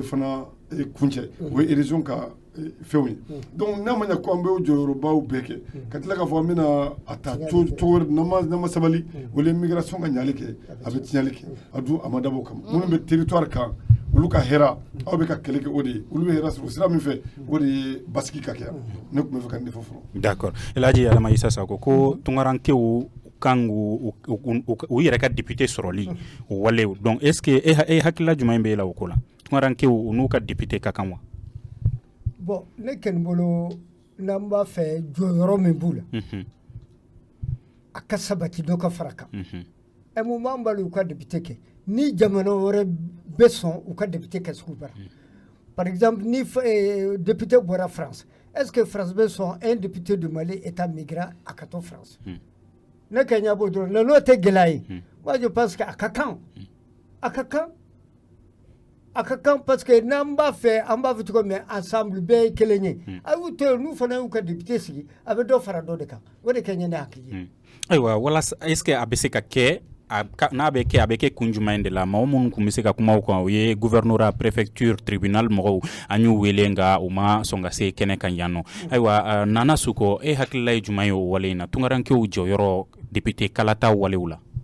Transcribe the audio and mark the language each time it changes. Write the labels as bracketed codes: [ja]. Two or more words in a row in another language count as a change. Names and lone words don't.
[bm] fana kuncɛ o ye région ka fɛnw ye donc n'a ma ɲɛ ko an bɛ o jɔyɔrɔbaw bɛɛ kɛ ka tila k'a fɔ an bɛna a ta cogo wɛrɛ n'an ma sabali o ye migration ka ɲali kɛ a bɛ tiɲɛli kɛ a dun a ma dabɔ o kama minnu bɛ territoire kan olu ka hɛrɛ aw bɛ ka kɛlɛ kɛ o de ye olu bɛ hɛrɛ sɔrɔ sira min fɛ o de ye basigi ka kɛ ne tun bɛ fɛ ka nin de fɔ fɔlɔ. D'accord Elhaji Adama Isa Sako ko tunkarankew kan u yɛrɛ ka député sɔrɔli o walew donc [fr] est ce que [bm] e hakilila jumɛn bɛ e la o ko la tunkarankew n'u ka député ka kan wa. Bon ne kɔni bolo n'an b'a fɛ jɔyɔrɔ min b'u la a ka sabati dɔ ka fara kan mun b'an bali u ka député kɛ ni jamana wɛrɛ bɛ sɔn u ka député kɛ sugu bara [fr] par exemple [bm] ni député bɔra France [fr] est ce que [bm] France bɛ sɔn [fr] un député de Mali état migrant [bm] a ka to France ne ka ɲɛ b'o dɔrɔn n'o tɛ gɛlɛya ye [fr] moi je pense que [bm] a ka kan parce que n'an b'a fɛ an b'a fɔ cogo min ensemble bɛɛ ye kelen ye a y'u to yen n'u fana y'u ka député sigi a bɛ dɔ fara dɔ de kan o de ka ɲɛ ne hakili ye. Ayiwa walasa [fr] est ce que [bm] a bɛ se ka kɛ n'a bɛ kɛ a bɛ kɛ kun jumɛn de la mɔgɔ minnu tun bɛ se ka kuma o kan o ye [fr] gouverneur préfecture tribunal [bm] mɔgɔw an y'u wele nka u ma sɔn ka se kɛnɛ kan yan nɔ ayiwa Nana Suko e hakilila ye jumɛn ye o wale in na tunkarankew jɔyɔrɔ député kalata walew la.